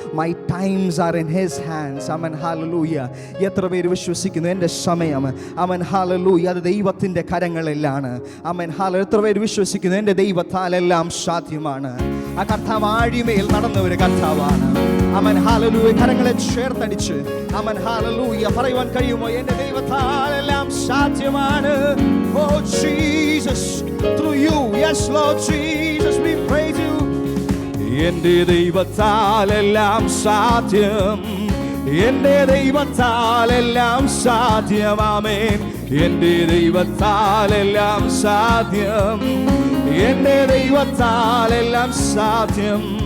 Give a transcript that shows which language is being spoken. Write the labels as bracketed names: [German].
[English] My times are in his hands. [Malayalam] Amen, hallelujah. എത്ര പേര് വിശ്വസിക്കുന്നു എൻ്റെ സമയം, ആമേൻ, ഹല്ലേലൂയ, അത് ദൈവത്തിൻ്റെ കരങ്ങളിലാണ്. ആമേൻ, ഹല്ലേലൂയ. എത്ര പേര് വിശ്വസിക്കുന്നു എൻ്റെ ദൈവത്താൽ എല്ലാം സാധ്യമാണ്. ആ കർത്താവ് ആഴിമേൽ നടന്ന ഒരു കർത്താവാണ്. ആമേൻ, ഹല്ലേലൂയ. കരങ്ങളെ ചേർത്തടിച്ച് ആമേൻ, ഹല്ലേലൂയ പറയുവാൻ കഴിയുമോ? എൻ്റെ ദൈവത്താൽ എല്ലാം സാധ്യമാണ്. [English] Oh Jesus, through you, yes Lord Jesus, we praise you. [Malayalam] എൻ്റെ ദൈവത്താൽ എല്ലാം സാധ്യം, എൻ്റെ ദൈവത്താൽ എല്ലാം സാധ്യം. ആമേൻ. എൻ്റെ ദൈവത്താൽ എല്ലാം സാധ്യം, എൻ്റെ ദൈവത്താൽ എല്ലാം സാധ്യം.